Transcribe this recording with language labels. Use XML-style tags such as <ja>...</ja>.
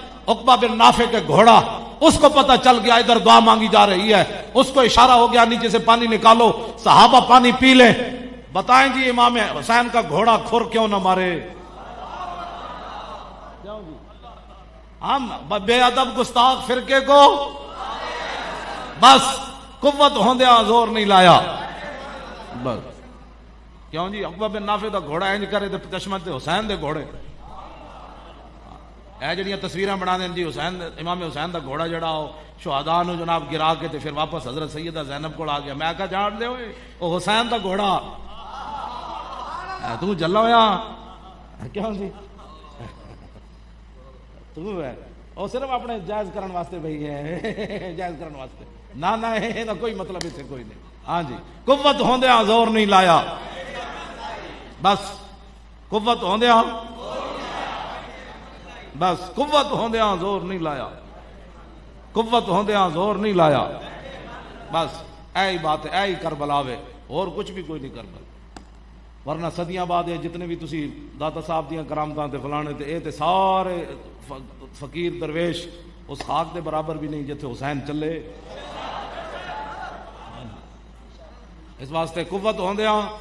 <ur>عقبہ بن نافع کے گھوڑا, اس کو پتہ چل گیا ادھر دعا مانگی جا رہی ہے, اس کو اشارہ ہو گیا نیچے سے پانی نکالو, صحابہ پانی پی لیں. بتائیں جی امام حسین کا گھوڑا کھر کیوں نہ مارے؟ ہم بے ادب گستاخ فرقے کو بس</ur> <pa>قوت ہوندیا زور نہیں لایا. بس کیوں جی عقبہ بن نافع دا گھوڑا انج کرے تے چشمہ تے حسین دے گھوڑے. اے جڑیاں تصویراں بنا دین جی حسین امام حسین دا گھوڑا جڑا ہو شہداء نو جناب گرا کے تے پھر واپس حضرت سیدہ زینب کو آ گیا. میں کہا جان دے ہوئے او حسین دا گھوڑا تو جلا ہویا کیوں جی تو ہے او صرف اپنے جائز کرن واسطے بھئی ہے, جائز کرن واسطے. نہ کوئی مطلب اسے کوئی نہیں. ہاں جی قوت ہوندیا زور نہیں لایا. بس قوت ہوندیا, بس قوت ہوندیا زور نہیں لایا, قوت ہوندیا زور نہیں لایا. بس ایہی بات ہے, ایہی کربلا وے, اور کچھ بھی کوئی نہیں کربلا. ورنہ صدیاں بعد جتنے بھی تسی داتا صاحب دیاں کرامتاں تے فلانے تے اے تے سارے فقیر درویش اس خاک دے برابر بھی نہیں جتھے حسین چلے. اس واسطے قوت ہوندیا.</pa>